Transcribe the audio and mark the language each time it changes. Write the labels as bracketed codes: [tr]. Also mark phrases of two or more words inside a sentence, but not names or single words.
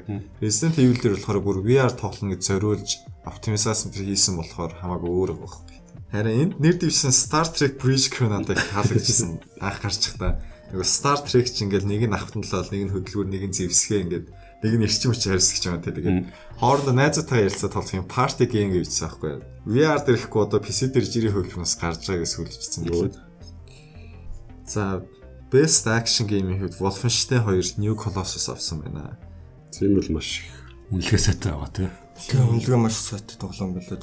[mn] Resident Evil дээр болохоор бүр VR тоглоно гэж зориулж оптимизацийн тэр хийсэн болохоор хамаагүй өөр байгаа. Харин энд нэр дэвсэн Star Trek Bridge Crew надад таалагдчихсан. Анх гарч байхдаа нөгөө Star Trek ч ингээл нэг нь автанлал, нэг нь хөдөлгүүр, нэг нь зэвсгээ ингээд нэг нь эрчим хүч харьцаж байгаа те. Тэгээд хоорондоо найзуудтайгаа ярилцаад тоглох юм [en] party game [mn] гэвчихсэн байхгүй. VR дээр ихгүй одоо PC дээр жирийн хөвгнөөс гарч байгаа гэж сүлжчихсэн гэдэг. За Best Action Game-ийн хувьд Wolfenstein 2 New Colossus авсан байна. Тийм бол маш их үнэлгээ сайтай байгаа те. Тийм үнэлгээ маш сайтай тоглоом байлаа.